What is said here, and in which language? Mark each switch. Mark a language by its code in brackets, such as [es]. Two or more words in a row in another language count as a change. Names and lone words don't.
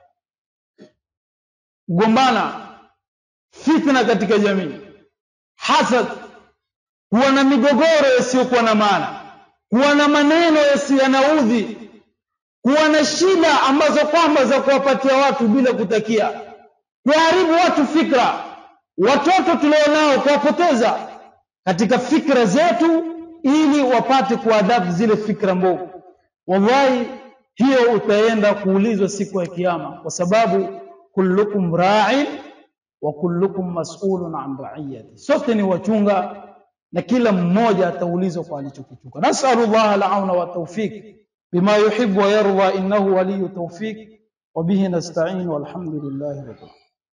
[sw] Gombana, fitna katika jamii, hasad, kuwa na migogoro isiyokuwa na maana, kuwa na maneno yasiyonaudhi, kuwa na shida ambazo kwamba za kuwapatia watu bila kutakia, kuharibu watu fikra, watoto tulionao kuwapoteza katika fikra zetu ili wapate kuadhabu zile fikra mbovu. Wallahi hiyo utaenda kuulizwa siku ya kiyama, kwa sababu [ar] كلكم راع وكلكم مسؤول عن رعيته, [sw] sote ni wachunga na kila mmoja ataulizwa kwa alichokichunga. [ar] نسأل الله العون والتوفيق بما يحب ويرضى، إنه ولي التوفيق وبه نستعين والحمد لله رب العالمين.